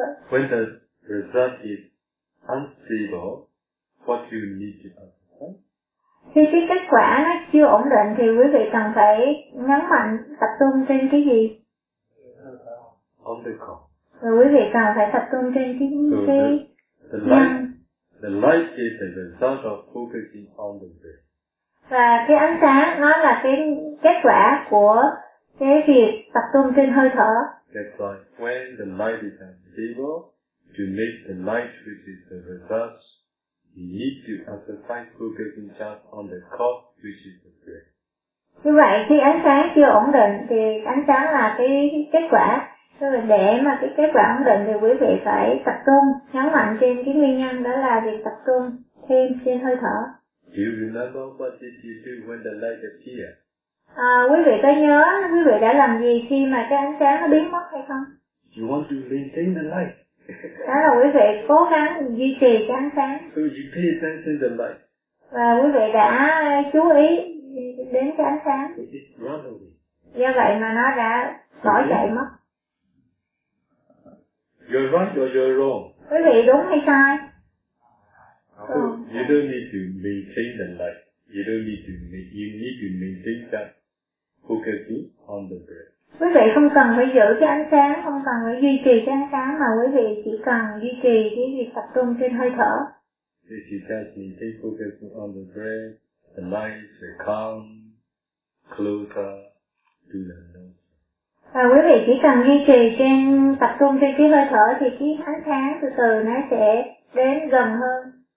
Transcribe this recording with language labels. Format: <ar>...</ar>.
<en>When the result is unstable, what you need to understand?</en> <vi>Khi cái kết quả nó chưa ổn định thì quý vị cần phải nhấn mạnh tập trung trên cái gì?</vi> <en>On the cause.</en> <vi>Và quý vị cần phải tập trung trên cái nguyên.</vi> <en>The light is the result of focusing on the breath.</en> <vi>Và cái ánh sáng nó là cái kết quả của cái việc tập trung trên hơi thở.</vi> <en>That's why when the light is unstable, to make the light which is the result we need to exercise focusing just on the cause, which is the breath.</en> <vi>Như vậy khi ánh sáng chưa ổn định thì ánh sáng là cái kết quả. Tức là để mà cái kết quả ổn định thì quý vị phải tập trung, nhấn mạnh trên cái nguyên nhân đó là việc tập trung thêm trên hơi thở.</vi> <en>Do you remember what did you do when the light appeared?</en> <vi>À, quý vị có nhớ quý vị đã làm gì khi mà cái ánh sáng nó biến mất hay không?</vi> <en>You want to maintain the light.</en> <vi>Đó là quý vị cố gắng duy trì cái ánh sáng.</vi> <en>So you pay attention to the light.</en> <vi>Và quý vị đã chú ý đến cái ánh sáng. Do vậy mà nó đã bỏ chạy mất.</vi> <en>You're right or you're wrong.</en> <vi>Quý vị đúng hay sai?</vi> <en>So you don't need to maintain the light. You don't need to make, you need to maintain that focusing on the breath.</en> <vi>Quý vị không cần phải giữ cái ánh sáng, không cần phải duy trì cái ánh sáng, mà quý vị chỉ cần duy trì cái việc tập trung trên hơi thở.</vi> <en>If you just maintain focusing on the breath, the light, the calm, closer to the nose.</en> <vi>Và quý vị chỉ cần duy trì trên tập trung trên cái hơi thở thì cái ánh sáng từ từ nó sẽ đến gần hơn.</vi>